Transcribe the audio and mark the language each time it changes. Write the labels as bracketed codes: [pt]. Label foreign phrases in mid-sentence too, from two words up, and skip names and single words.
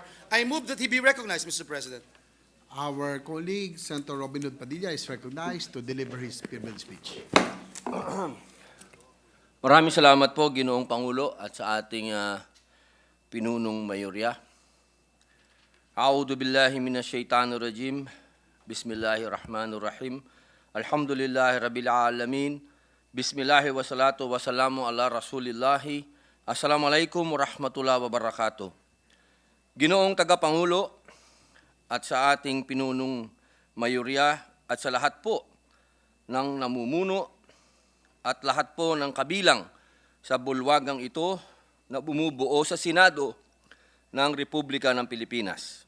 [en] I move that he be recognized, Mr. President. Our colleague, Senator Robin Hood Padilla, is recognized to deliver his privilege speech. [tl] Maraming salamat po, Ginoong Pangulo, at sa ating pinunong mayorya. [ar] أعوذ بالله من الشيطان الرجيم. بسم الله الرحمن الرحيم. الحمد لله رب العالمين. بسم الله والصلاة والسلام على رسول الله. السلام عليكم ورحمة الله وبركاته. [tl] Ginoong Tagapangulo at sa ating pinunong mayorya at sa lahat po ng namumuno at lahat po ng kabilang sa bulwagang ito na bumubuo sa Senado ng Republika ng Pilipinas.